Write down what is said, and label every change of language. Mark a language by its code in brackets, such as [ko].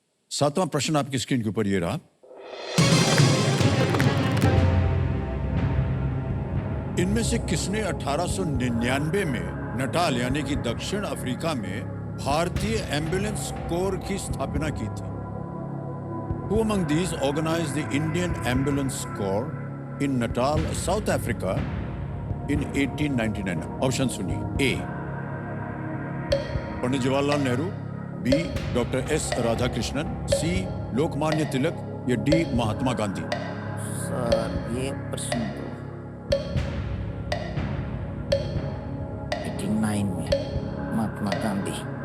[hi] 7वां प्रश्न आपकी स्क्रीन के ऊपर ये रहा। इनमें से किसने 1899 में नटाल यानी कि दक्षिण अफ्रीका में भारतीय एम्बुलेंस कोर की स्थापना की थी? [en] Who among these organized the Indian Ambulance Corps in Natal, South Africa in 1899? [hi] Option सुनिए। ए Pandit Jawaharlal Nehru, B doctor S Radhakrishnan, सी लोकमान्य तिलक या डी महात्मा गांधी। सर ये प्रश्न तो 89 में महात्मा गांधी।